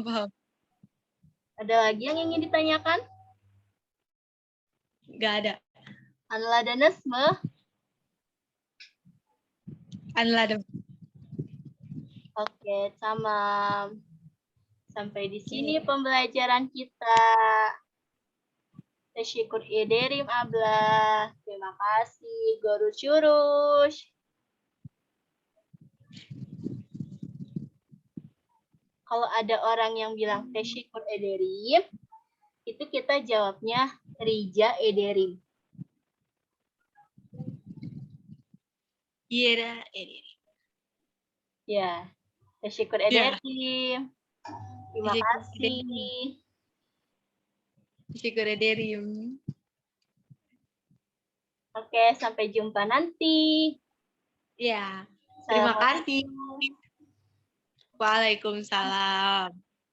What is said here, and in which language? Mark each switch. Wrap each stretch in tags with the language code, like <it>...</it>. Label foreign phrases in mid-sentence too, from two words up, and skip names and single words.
<id>Ada lagi yang ingin ditanyakan? Nggak ada. Anladem. Oke, sama. Sampai di sini pembelajaran kita.</id> <tr>Teşekkür ederim Abla.</tr> <id>Terima kasih. Görüşürüz. Kalau ada orang yang bilang</id> <tr>teşekkür ederim,</tr> <id>itu kita jawabnya</id> <tr>rica ederim.</tr> <id>Iya,</id> <tr>Ya, teşekkür ederim.</tr> <id>Terima kasih.</id> <tr>Teşekkür ederim.</tr> <id>Oke, sampai jumpa nanti. Ya, terima kasih. Waalaikumsalam.</id>